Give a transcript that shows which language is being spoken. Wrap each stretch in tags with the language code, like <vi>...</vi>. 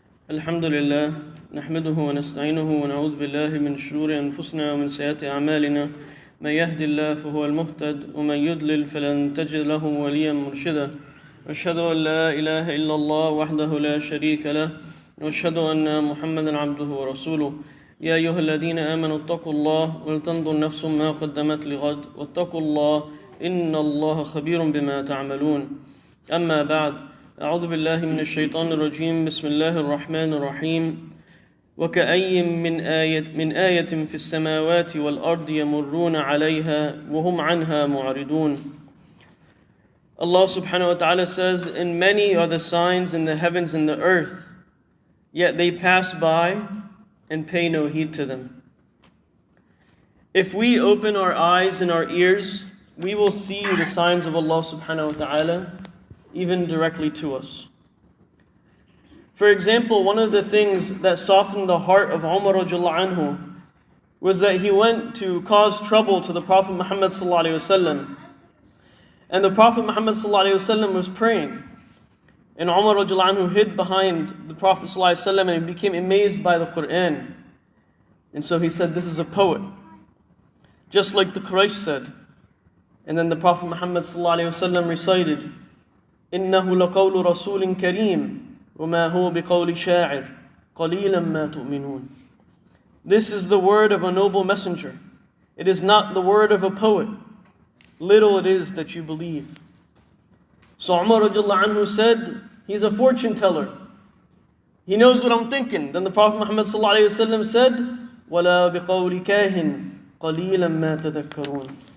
<ar>الحمد لله نحمده ونستعينه ونعوذ بالله من شرور أنفسنا ومن سيئات أعمالنا من يهد الله فهو المهتد ومن يضلل فلن تجد له وليا مرشدا أشهد أن لا إله إلا الله وحده لا شريك له وأشهد أن محمدا عبده ورسوله يا أيها الذين آمنوا اتقوا الله ولتنظر نفس ما قدمت لغد واتقوا الله إن الله خبير بما تعملون أما بعد أعوذ بالله من الشيطان الرجيم بسم الله الرحمن الرحيم وكأي من آية في السماوات والأرض يمرون عليها وهم عنها معرضون.</ar> <en>Allah subhanahu wa ta'ala says, and many are the signs in the heavens and the earth, yet they pass by and pay no heed to them. If we open our eyes and our ears, we will see the signs of Allah subhanahu wa ta'ala even directly to us. For example, one of the things that softened the heart of Umar radiallahu anhu was that he went to cause trouble to the Prophet Muhammad sallallahu alaihi wasallam. And the Prophet Muhammad sallallahu alaihi wasallam was praying. And Umar radiallahu anhu hid behind the Prophet sallallahu alaihi wasallam and became amazed by the Quran. And so he said, this is a poet. Just like the Quraysh said. And then the Prophet Muhammad sallallahu alaihi wasallam recited,</en> <ar>إنه لقول رسول كريم وما هو بقول شاعر قليلا ما تؤمنون.</ar> <en>This is the word of a noble messenger. It is not the word of a poet. Little it is that you believe. So Umar radiallahu anhu said, he's a fortune teller. He knows what I'm thinking. Then the Prophet Muhammad sallallahu alaihi wasallam said,</en> <ar>ولا بقول كاهن قليلا ما تذكرون.</ar>